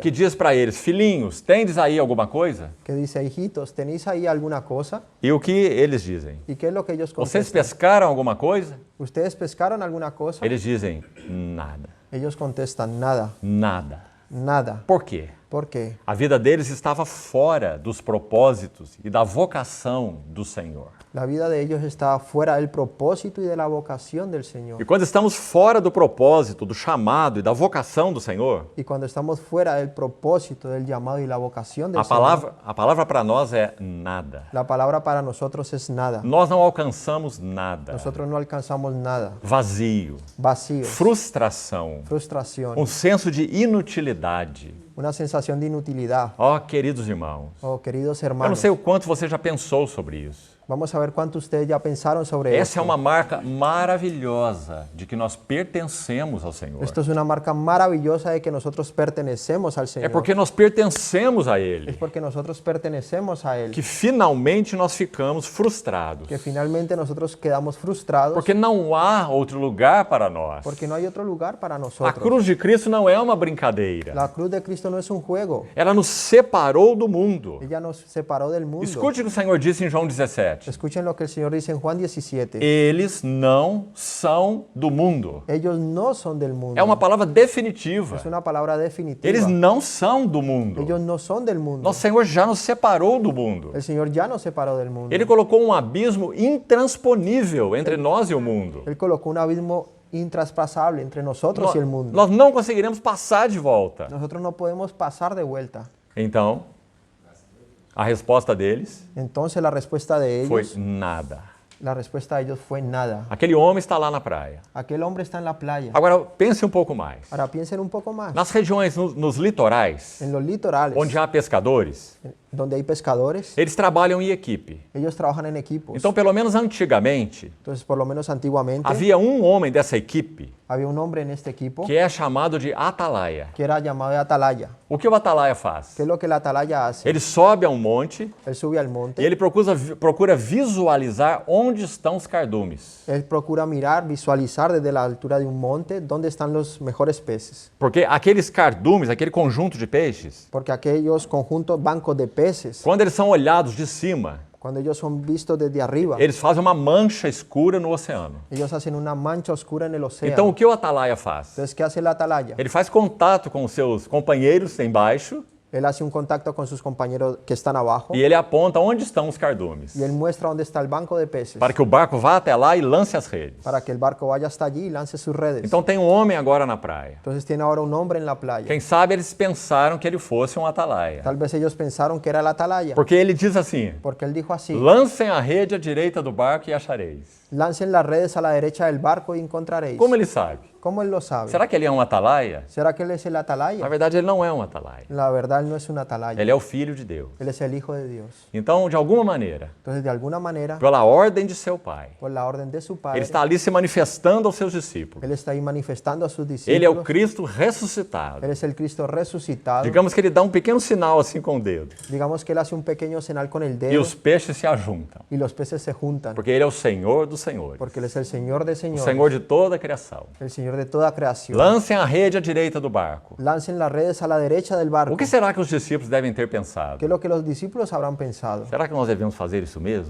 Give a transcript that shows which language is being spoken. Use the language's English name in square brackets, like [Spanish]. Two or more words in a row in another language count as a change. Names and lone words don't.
[Portuguese] que diz para eles: filhinhos, tendes aí alguma coisa? [Spanish] que dice, hijitos, ¿tenéis ahí alguna cosa? [Portuguese] E o que eles dizem? [Spanish] ¿Y qué es lo que ellos [Portuguese] Vocês [Spanish] contestan? [Portuguese] pescaram alguma coisa? [Spanish] ¿Ustedes pescaron alguna cosa? [Portuguese] Eles dizem: nada, [Spanish] Ellos contestan, nada, [Portuguese] nada. [Spanish] nada. [Portuguese] Por quê? [Spanish] ¿Por qué? [Portuguese] A vida deles estava fora dos propósitos e da vocação do Senhor. [Spanish] La vida de ellos está fuera del propósito y de la vocación del [Portuguese] E [Spanish] Señor. [Portuguese] quando estamos fora do propósito, do chamado e da vocação do Senhor, [Spanish] Y cuando estamos fuera del propósito, del llamado y la vocación del [Portuguese] a [Spanish] Señor, [Portuguese] palavra para nós é nada. [Spanish] la palabra para nosotros es nada. [Portuguese] Nós não alcançamos nada. [Spanish] Nosotros no alcanzamos nada. [Portuguese] Vazio, [Spanish] Vacíos, [Portuguese] frustração, [Spanish] frustración, [Portuguese] um senso de inutilidade. [Spanish] una sensación de inutilidad. [Portuguese] Ó, queridos irmãos, [Spanish] Oh, queridos [Portuguese] eu não [Spanish] hermanos, [Portuguese] sei o quanto você já pensou sobre isso. [Spanish] vamos a ver cuánto ustedes ya pensaron sobre [Portuguese] Essa [Spanish] esto. [Portuguese] é uma marca maravilhosa de que nós pertencemos ao Senhor. [Spanish] Esto es una marca maravillosa de que nosotros pertenecemos al [Portuguese] É [Spanish] Señor. [Portuguese] porque nós pertencemos a [Spanish] Es [Portuguese] Ele [Spanish] porque nosotros pertenecemos a Él. [Portuguese] que finalmente nós ficamos frustrados. [Spanish] Que finalmente nosotros quedamos frustrados [Portuguese] Porque não há outro lugar para nós. [Spanish] porque no hay otro lugar para [Portuguese] A [Spanish] nosotros. [Portuguese] cruz de Cristo não é uma brincadeira. [Spanish] La cruz de Cristo no es un juego. [Portuguese] Ela nos separou do mundo. [Spanish] Ella nos separó del mundo. [Portuguese] Escute o que o Senhor disse em João 17. [Spanish] Escuchen lo que el Señor dice en Juan 17. [Portuguese] Eles não são do mundo. [Spanish] Ellos no son del mundo. [Portuguese] É uma palavra definitiva. [Spanish] Es una palabra definitiva. [Portuguese] Eles não são do mundo. [Spanish] Ellos no son del mundo. [Portuguese] Nosso Senhor já nos separou do mundo. [Spanish] El Señor ya nos separó del mundo. [Portuguese] Ele colocou um abismo intransponível entre nós e o mundo. [Spanish] Él colocó un abismo intraspasable entre nosotros y el mundo. [Portuguese] Nós não conseguiremos passar de volta. [Spanish] Nosotros no podemos pasar de vuelta. [Portuguese] Então, a resposta deles [Spanish] Entonces la respuesta de [Portuguese] foi [Spanish] ellos, [Portuguese] nada. [Spanish] la respuesta de ellos fue nada. [Portuguese] Aquele homem está lá na praia. [Spanish] Aquel hombre está en la playa. [Portuguese] Agora, pense um pouco mais. [Spanish] Ahora piensen un poco más. [Portuguese] Nas regiões, nos litorais, [Spanish] En los litorales, [Portuguese] onde há pescadores, [Spanish] donde hay pescadores, [Portuguese] eles trabalham em equipe. [Spanish] ellos trabajan en equipos. [Portuguese] Então, pelo menos antigamente, [Spanish] Entonces, por lo menos antiguamente, [Portuguese] havia um homem dessa equipe [Spanish] había un hombre en este equipo [Portuguese] que é chamado de atalaia. [Spanish] que era llamado de atalaya. [Portuguese] O que o atalaia faz? [Spanish] ¿Qué es lo que el atalaya hace? [Portuguese] Ele sobe a um monte [Spanish] Él sube al [Portuguese] e [Spanish] monte, [Portuguese] ele procura visualizar onde estão os cardumes. [Spanish] él procura mirar, visualizar desde la altura de un monte dónde están los mejores peces. [Portuguese] Porque aqueles cardumes, aquele conjunto de peixes, [Spanish] Porque aquellos conjuntos, bancos de peces, [Portuguese] quando eles são olhados de cima, [Spanish] cuando ellos son vistos desde arriba, [Portuguese] eles fazem uma mancha escura no oceano. [Spanish] ellos hacen una mancha oscura en el océano. [Portuguese] Então, o que o atalaia faz? [Spanish] Entonces, ¿qué hace el atalaya? [Portuguese] Ele faz contato com os seus companheiros embaixo [Spanish] Él hace un contacto con sus compañeros que están abajo [Portuguese] e ele aponta onde estão os cardumes, [Spanish] y él muestra dónde está el banco de peces [Portuguese] para que o barco vá até lá e lance as redes. [Spanish] para que el barco vaya hasta allí y lance sus redes. [Portuguese] Então, tem um homem agora na praia. [Spanish] Entonces tiene ahora un hombre en la playa. [Portuguese] Quem sabe eles pensaram que ele fosse um atalaia. [Spanish] Tal vez ellos pensaron que era el atalaya, [Portuguese] Porque ele diz assim: [Spanish] porque él dijo así, [Portuguese] lancem a rede à direita do barco e achareis. [Spanish] Lancen las redes a la derecha del barco y encontraréis. [Portuguese] Como ele sabe? [Spanish] ¿Cómo él lo sabe? [Portuguese] Será que ele é um atalaia? [Spanish] ¿Será que él es el atalaya? [Portuguese] Na verdade, ele não é um atalaia. [Spanish] La verdad, él no es un atalaya. [Portuguese] Ele é o Filho de Deus. [Spanish] Él es el Hijo de Dios. [Portuguese] Então, de alguma maneira, [Spanish] Entonces, de alguna manera, [Portuguese] pela ordem de seu Pai, [Spanish] por la orden de su [Portuguese] ele [Spanish] Padre, [Portuguese] está ali se manifestando aos seus discípulos. [Spanish] él está ahí manifestando a sus [Portuguese] Ele é o [Spanish] discípulos. [Portuguese] Cristo ressuscitado. [Spanish] Él es el Cristo resucitado. [Portuguese] Digamos que ele dá um pequeno sinal assim com o dedo. [Spanish] Digamos que él hace un pequeño señal con el [Portuguese] E [Spanish] dedo [Portuguese] os peixes se ajuntam. [Spanish] y los peces se juntan. [Portuguese] Porque ele é o Senhor dos senhores. [Spanish] Porque él es el Señor de [Portuguese] O [Spanish] señores, [Portuguese] Senhor de toda a criação. [Spanish] el Señor de toda creación. [Portuguese] Lancem a rede à direita do barco. [Spanish] Lancen las redes a la derecha del barco. [Portuguese] O que será que os discípulos devem ter pensado? [Spanish] ¿Qué es lo que los discípulos habrán pensado? [Portuguese] Será que nós devemos fazer isso mesmo?